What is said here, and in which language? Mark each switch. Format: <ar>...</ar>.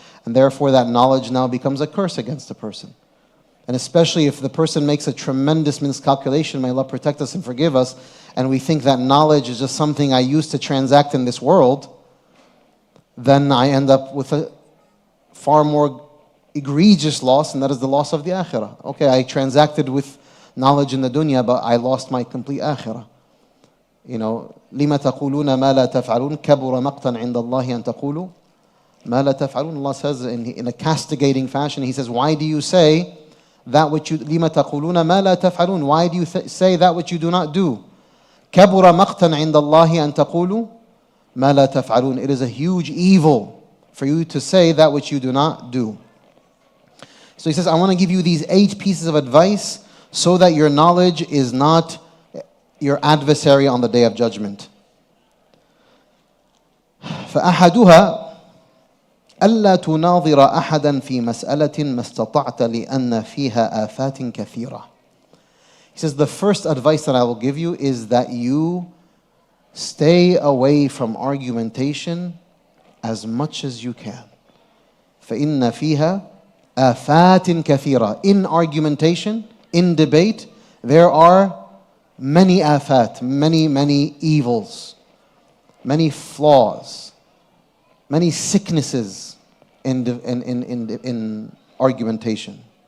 <en>And therefore that knowledge now becomes a curse against the person. And especially if the person makes a tremendous miscalculation, may Allah protect us and forgive us, and we think that knowledge is just something I use to transact in this world, then I end up with a far more egregious loss, and that is the loss of the akhirah. Okay, I transacted with knowledge in the dunya, but I lost my complete akhirah. You know,</en> <ar>لِمَ تَقُولُونَ مَا لَا تَفْعَلُونَ كَبُرَ مَقْتًا عِنْدَ اللَّهِ أَن تَقُولُوا مَا لَا تَفْعَلُونَ.</ar> <en>Allah says in a castigating fashion, He says, why do you say that which you,</en> <ar>لِمَ تَقُولُونَ مَا لَا تَفْعَلُونَ.</ar> <en>Why do you say that which you do not do?</en> <ar>كَبُرَ مَقْتًا عِنْدَ اللَّهِ أَن تَقُولُوا مَا لَا تَفْعَلُونَ.</ar> <en>It is a huge evil for you to say that which you do not do. So he says, I want to give you these 8 pieces of advice so that your knowledge is not your adversary on the day of judgment.</en> <ar>فأحدها ألا تناظر أحدا في مسألة ما استطعت لأن فيها آفات كثيرة.</ar> <en>He says the first advice that I will give you is that you stay away from argumentation as much as you can.</en> <ar>فإن فيها آفات كثيرة.</ar> <en>In argumentation, in debate, there are many afat, many evils, many flaws, many sicknesses in argumentation.</en>